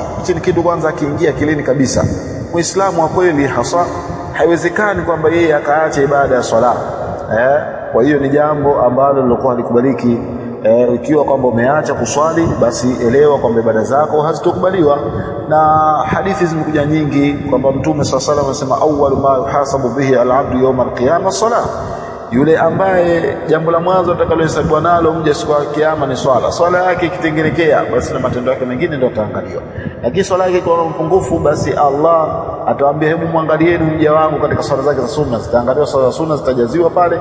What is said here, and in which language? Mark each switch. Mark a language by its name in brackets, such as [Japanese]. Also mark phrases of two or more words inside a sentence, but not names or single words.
[Swahili] Hichi ni kitu kwanza kiingia kilini kabisa. Muislamu wa kweli hasa haiwezekani kwamba yeye akaacha ibada ya swala. Kwa hiyo ni jambo ambalo lilikuwa halikubaliki. Ikiwa kwamba umeacha kuswali, basi elewa kwamba ibada zako hazitokubaliwa. Na hadithi zimekuja nyingi kwamba Mtume [Arabic] صلى الله عليه وسلم [Swahili] anasema [Arabic] أول ما يحاسب به العبد يوم القيامة صلاة, [Swahili] yule ambaye jambo la mwanzo atakalohesabiwa nalo mja siku ya kiyama ni swala. Swala yake ikitengenekea, basi na matendo yake mengine ndio yataangaliwa. Lakini swala yake kwa mpungufu, basi Allah atawaambia hebu muangalieni mja wangu katika swala zake za sunna, zitaangaliwa swala za sunna, zitajaziwa pale.